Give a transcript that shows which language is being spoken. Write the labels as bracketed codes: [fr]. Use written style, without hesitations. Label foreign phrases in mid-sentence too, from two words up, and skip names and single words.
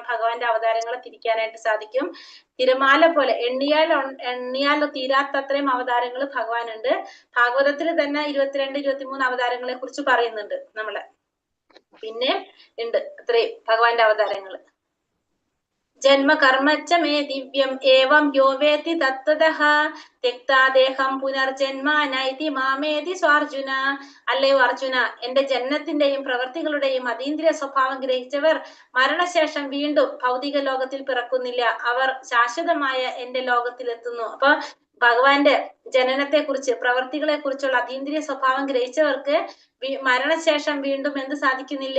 [ml] ഭഗവാന്റെ അവതാരങ്ങളെ തിരിക്കാനായിട്ട് സാധിക്കും. തിരമാല പോലെ എണ്ണിയാൽ തീരാത്തത്രയും അവതാരങ്ങൾ ഭഗവാനുണ്ട്. ഭാഗവതത്തിൽ തന്നെ 22, 23 അവതാരങ്ങളെ കുറിച്ച് പറയുന്നുണ്ട് നമ്മളെ. പിന്നെ ഉണ്ട് അത്രയും ഭഗവാന്റെ അവതാരങ്ങള്. [sa] ജന്മ കർമ്മച്ച മേ ദിവ്യം ഏവം യോ വേത്തി തത്വതഃ തെക്താദേഹം പുനർജന്മ നൈതി മാമേതി സ്വാർജുന. [ml] അല്ലയോ അർജുന, എന്റെ ജന്മത്തിന്റെയും പ്രവൃത്തികളുടെയും അതീന്ദ്രിയ സ്വഭാവം ഗ്രഹിച്ചവർ മരണശേഷം വീണ്ടും ഭൗതിക ലോകത്തിൽ പിറക്കുന്നില്ല, അവർ ശാശ്വതമായ എന്റെ ലോകത്തിലെത്തുന്നു. അപ്പൊ ഭഗവാന്റെ ജനനത്തെ കുറിച്ച്, പ്രവൃത്തികളെ കുറിച്ചുള്ള അതീന്ദ്രിയ സ്വഭാവം ഗ്രഹിച്ചവർക്ക് മരണശേഷം വീണ്ടും എന്ത് സാധിക്കുന്നില്ല?